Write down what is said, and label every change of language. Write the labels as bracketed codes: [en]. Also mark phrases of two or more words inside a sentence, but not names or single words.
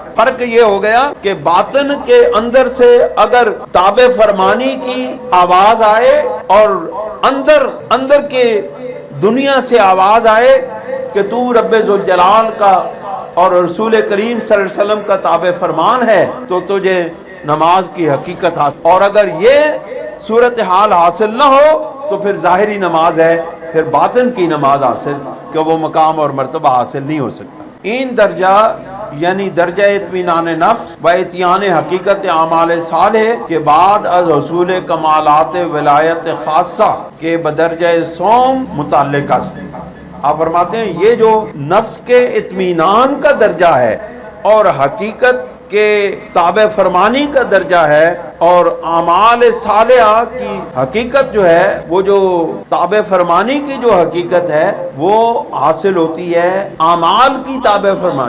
[ur] فرق یہ ہو گیا کہ باطن کے اندر سے اگر تابع فرمانی کی آواز آئے اور اندر کے دنیا سے آواز آئے کہ تو رب ذوالجلال کا اور رسول کریم صلی اللہ علیہ وسلم کا تابع فرمان ہے تو تجھے نماز کی حقیقت حاصل. اور اگر یہ صورتحال حاصل نہ ہو تو پھر ظاہری نماز ہے، پھر باطن کی نماز حاصل کہ وہ مقام اور مرتبہ حاصل نہیں ہو سکتا. [fa] این درجہ یعنی درجہ اطمینان نفس و اتیان حقیقت اعمال صالح کے بعد از حصول کمالات ولایت خاصہ کے بدرجہ سوم متعلق است. [ur] آپ فرماتے ہیں یہ جو نفس کے اطمینان کا درجہ ہے اور حقیقت کے تابع فرمانی کا درجہ ہے اور اعمال صالحہ کی حقیقت جو ہے وہ جو تابع فرمانی کی جو حقیقت ہے وہ حاصل ہوتی ہے اعمال کی تابع فرمانی.